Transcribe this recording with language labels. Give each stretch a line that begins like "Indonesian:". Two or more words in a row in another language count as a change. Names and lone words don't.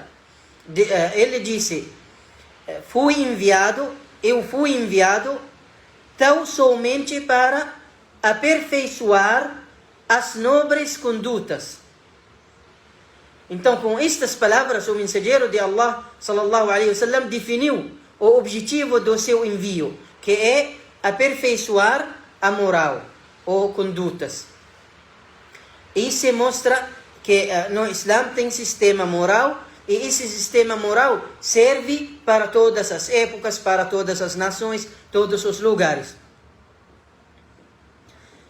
Portuguese: Ele disse: eu fui enviado tão somente para aperfeiçoar as nobres condutas. Então, com estas palavras, o mensageiro de Allah,
Arabic: صلى الله عليه وسلم,
Portuguese: definiu o objetivo do seu envio, que é aperfeiçoar a moral ou condutas. E se mostra que no Islã tem sistema moral, e esse sistema moral serve para todas as épocas, para todas as nações, todos os lugares.